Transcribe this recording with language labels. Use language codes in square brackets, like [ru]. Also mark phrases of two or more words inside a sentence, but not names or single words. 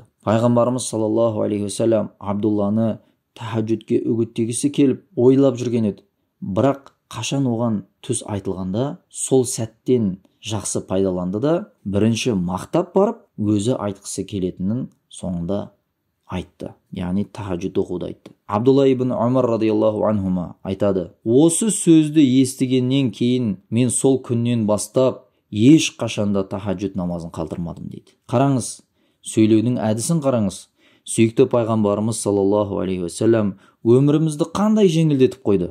[kk] Пайғамбарымыз [ar] صلى الله عليه وسلم [kk] Абдулланы тахаджудке үгіттегісі келіп ойлап жүрген еді. Бірақ қашан оған түс айтылғанда, сол сәттен жақсы пайдаланды да, бірінші мақтап барып, өзі айтқысы келетінін соңында айтты. Яғни тахаджуд оқуды айтты. Абдулла ибн Умар [ar] رضي الله عنهما [kk] айтады: осы сөзді естігеннен кейін мен сол күннен бастап еш қашанда тахаджуд намазын қалдырмадым дейді. Қараңыз, сөйлеудің әдісін қараңыз. Сүйікті пайғамбарымыз [ar] صلى الله عليه وسلم [kk] өмірімізді қандай жеңілдетіп қойды.